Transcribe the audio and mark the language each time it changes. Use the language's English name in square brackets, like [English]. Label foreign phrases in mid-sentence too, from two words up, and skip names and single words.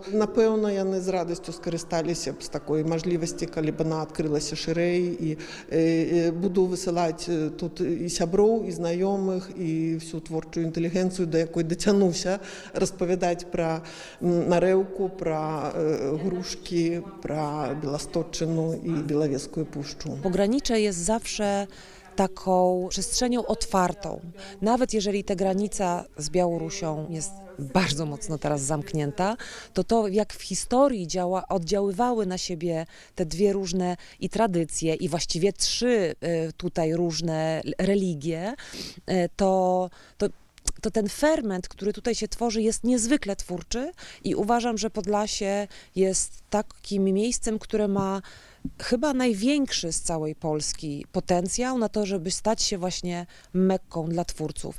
[Belarusian] Напэўна, яны з радасцю скарысталіся б з такой мажлівасці, калі б яна адкрылася шырэй, і буду высылаць тут і сяброў, і знаёмых, і всю творчую інтэлігенцыю, да якой дацянуўся, распавядаць пра Нарэўку, пра Грушкі, пра Беласточчыну i Bielawiecką Puszczą. [Polish] Pogranicze jest zawsze taką przestrzenią otwartą. Nawet jeżeli ta granica z Białorusią jest bardzo mocno teraz zamknięta, to jak w historii oddziaływały na siebie te dwie różne i tradycje, i właściwie trzy tutaj różne religie, to ten ferment, który tutaj się tworzy, jest niezwykle twórczy i uważam, że Podlasie jest takim miejscem, które ma chyba największy z całej Polski potencjał na to, żeby stać się właśnie Mekką dla twórców.